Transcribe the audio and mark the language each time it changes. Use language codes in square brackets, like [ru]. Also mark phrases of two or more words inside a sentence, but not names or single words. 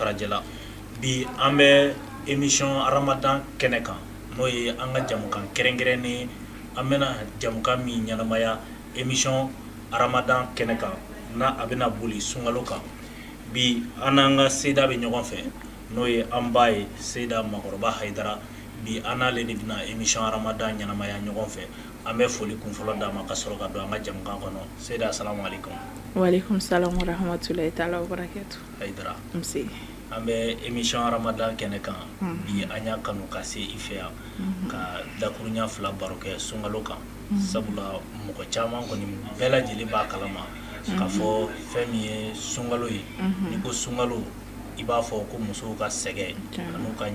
[bm] farajɛla bi an bɛ émission Ramadan kɛnɛ kan n'o ye an ka jamukan kɛrɛnkɛrɛnnen an bɛna jamukan min ɲɛnamaya émission Ramadan kɛnɛ kan n'a a bɛna boli sunkalo kan bi an n'an ka Seyida bɛ ɲɔgɔn fɛ n'o ye an ba ye Seyida Makɔrɔba Hayidara bi an n'ale de bɛna émission Ramadan ɲɛnamaya ɲɔgɔn fɛ an bɛ foli kunfɔlɔ d'a ma ka sɔrɔ ka don an ka jamukan kɔnɔ Seyida [ar] السلام عليكم. وعليكم السلام ورحمة الله تعالى وبركاته. [bm] Hayidara Nse. an bɛ émission Ramadan kɛnɛ kan bi an y'a kanu ka se i fɛ yan ka dakuruɲa fila baro kɛ sunkalo kan sabula mɔgɔ caman kɔni bɛɛ lajɛlen b'a kalama k'a fɔ fɛn min ye sunkalo ye ni ko sunkalo i b'a fɔ ko musow ka sɛgɛ an'u ka